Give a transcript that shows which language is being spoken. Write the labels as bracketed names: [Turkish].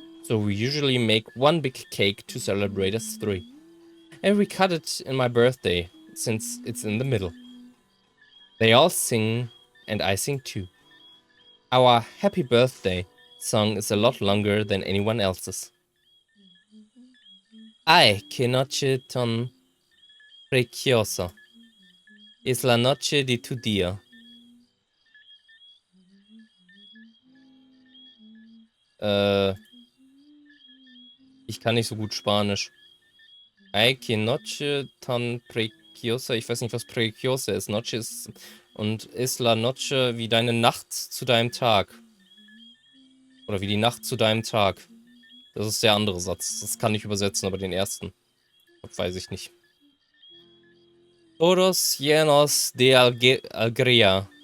[English] So we usually make one big cake to celebrate us 3. And we cut it in my birthday, since it's in the middle. They all sing, and I sing too. Our happy birthday song is a lot longer than anyone else's. [Spanish] Ay, que noche tan preciosa. Es la noche de tu día. [German] Ich kann nicht so gut Spanisch. [Spanish] Ay, que noche tan preciosa. [German] Ich weiß nicht, was preciosa ist. Noche ist... Und ist la noche wie deine Nacht zu deinem Tag. Oder wie die Nacht zu deinem Tag. Das ist der andere Satz. Das kann ich übersetzen, aber den ersten. Weiß ich nicht. [Spanish] Todos llenos de alegría.